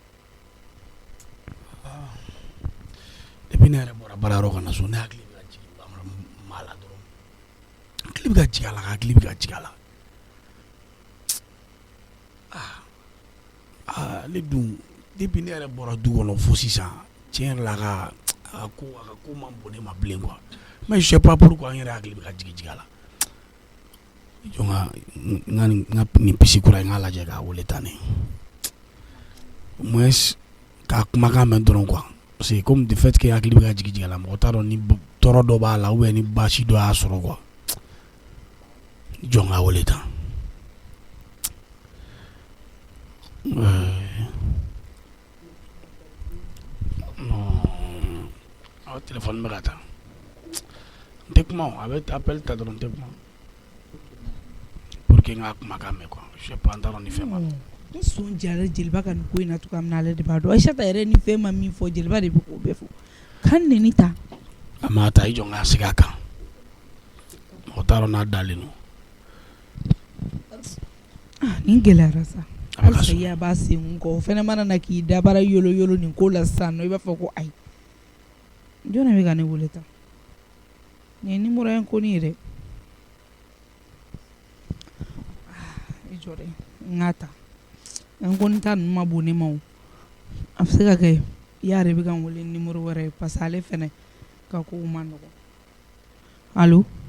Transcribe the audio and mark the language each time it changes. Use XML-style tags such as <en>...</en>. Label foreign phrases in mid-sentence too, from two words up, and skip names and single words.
<bm>depuis ne yɛrɛ bɔra baarayɔrɔ ka na so ne hakili bɛ ka jigin maa la dɔrɔn hakili bɛ ka jigin a la hakili bɛ ka jigin a la ale dun depuis ne yɛrɛ bɔra du kɔnɔ fo sisan tiɲɛ yɛrɛ la a ka ko man bon ne ma bilen</bm> <fr>quoi mais je sais pas pourquoi</fr> <bm>n yɛrɛ hakili bɛ ka jigin a la jɔn ka nin pisi kura in n k'a lajɛ k'a wele tan ne au moins k'a kumakan mɛn dɔrɔn</bm> <fr>quoi parce que comme de fait que</fr> <bm>hakili bɛ ka jigin a la mɔgɔ t'a dɔn ni tɔɔrɔ dɔ b'a la</bm> <fr>ou bien</fr> <bm>ni baasi dɔ y'a sɔrɔ quoi jɔn k'a wele tan</bm> <fr>non téléphone</fr> <bm>bɛ ka taa n tɛ kuma a bɛ appel ta dɔrɔn n tɛ kuma</bm> <fr>pour que</fr> <bm>n ka kumakan mɛn</bm> <fr>quoi je sais pas</fr> <bm>n t'a dɔn ni fɛn b'a la. n sɔn jara jeliba ka nin ko in na cogoya min na ale de b'a dɔn Aisata yɛrɛ ni fɛn ma min fɔ jeliba de bɛ k'o bɛɛ fɔ kan neni ta a ma ta i jɔ n ka segin a kan mɔgɔ t'a dɔn n'a dalen don. nin gɛlɛyara sa halisa i b'a sen kɔ o fɛnɛ mana na k'i dabara yolo yolo nin ko la sisan nɔ i b'a fɔ ko ayi jɔn bɛ ka ne wele tan nin ye numéro in ko nin yɛrɛ i jɔ dɛ n k'a ta n ko nin ta ninnu ma bon ne ma o a bɛ se ka kɛ i yɛrɛ bɛ ka n wele numéro wɛrɛ ye</bm> <fr>parce que</fr> <bm>ale fɛnɛ ka kow ma nɔgɔn allo</bm>